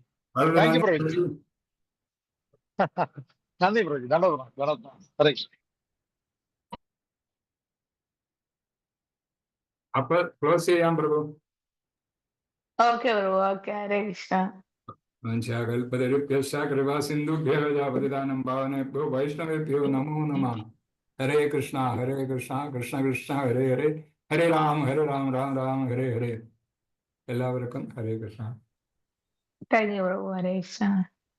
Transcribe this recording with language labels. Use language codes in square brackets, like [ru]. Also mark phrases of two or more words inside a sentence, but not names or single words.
[en] thank you [ml] പ്രഭുജി. നന്ദി പ്രഭുജി. [sa] ഹരേ കൃഷ്ണ. [ml] അപ്പൊ ക്ലോസ് ചെയ്യാം പ്രഭു. ഓക്കെ പ്രഭു. ഓക്കെ. [sa] ഹരേ കൃഷ്ണ. വംശാകൽപതരുഭ്യശ്ച കൃപാസിന്ധുഭ്യോ പതിതാനം പാവനേഭ്യോ വൈഷ്ണവേഭ്യോ നമോ നമഃ. ഹരേ കൃഷ്ണ ഹരേ കൃഷ്ണ കൃഷ്ണ കൃഷ്ണ ഹരേ ഹരേ ഹരേ രാം രാം രാം ഹരേ ഹരേ. [ml] എല്ലാവർക്കും [sa] ഹരേ കൃഷ്ണ. [en] thank you [ml] പ്രഭു. [sa] ഹരേ കൃഷ്ണ.